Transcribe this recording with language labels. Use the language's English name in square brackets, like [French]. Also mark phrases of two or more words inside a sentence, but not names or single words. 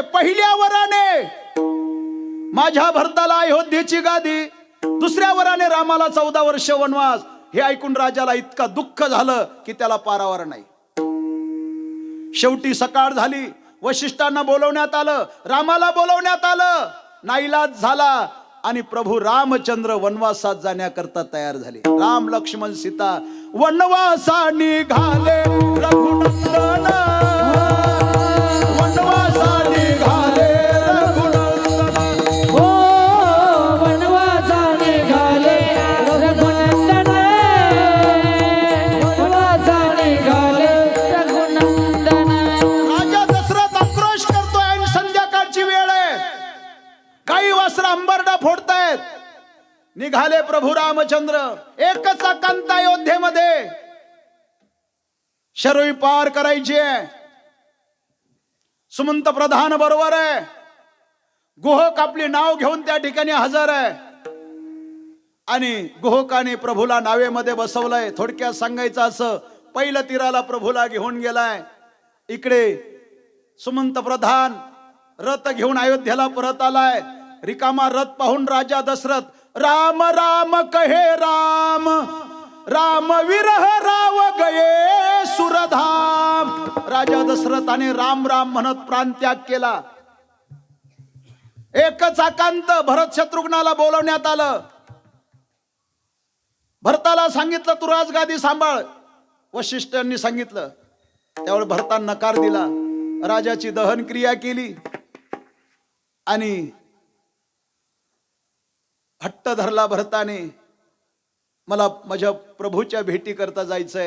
[Marathi] पहिल्या वराने माझ्या भरताला अयोध्येची गादी, दुसऱ्या वराने रामाला 14 वर्ष वनवास. हे ऐकून राजाला इतका दुःख झालं की त्याला पारावार नाही. शेवटी सकाळ झाली, वशिष्ठांना बोलवण्यात आलं, रामाला बोलवण्यात आलं. नाईलाज झाला आणि प्रभू रामचंद्र वनवासात जाण्याकरता तयार झाले. राम लक्ष्मण सीता वनवासा निघाले, रघुनंदन वनवासा निघाले, रघुनंदन. हो वनवासा निघाले रघुनंदन, वनवासा निघाले रघुनंदन. राजा दशरथ आक्रोश करतोय आणि संध्याकाळची वेळ आहे, काही वस्त्र अंबरडा फोडतायत. निघाले प्रभू रामचंद्र. एकच अकांत अयोध्येमध्ये शरयू पार करायची आहे. सुमंत प्रधान बरोबर आहे, गुहक आपली नाव घेऊन त्या ठिकाणी हजर आहे आणि गुहकाने प्रभूला नावेमध्ये बसवलंय. थोडक्यात सांगायचं असं, पहिलं तीराला प्रभूला घेऊन गेलाय. इकडे सुमंत प्रधान रथ घेऊन अयोध्येला परत आलाय. रिकामा रथ पाहून राजा दशरथ [Awadhi] राम राम कहे राम, राम विरह राव गये सुरधाम. [Marathi] राजा दशरथाने राम राम म्हणत प्राणत्याग केला. एकच आकांत भरत शत्रुघ्नाला बोलवण्यात आलं. भरताला सांगितलं तू राजगादी सांभाळ. वशिष्ठांनी सांगितलं, त्यावेळी भरतान नकार दिला. राजाची दहन क्रिया केली आणि हट्ट धरला भरताने, मला माझ्या प्रभूच्या भेटी करता जायचंय.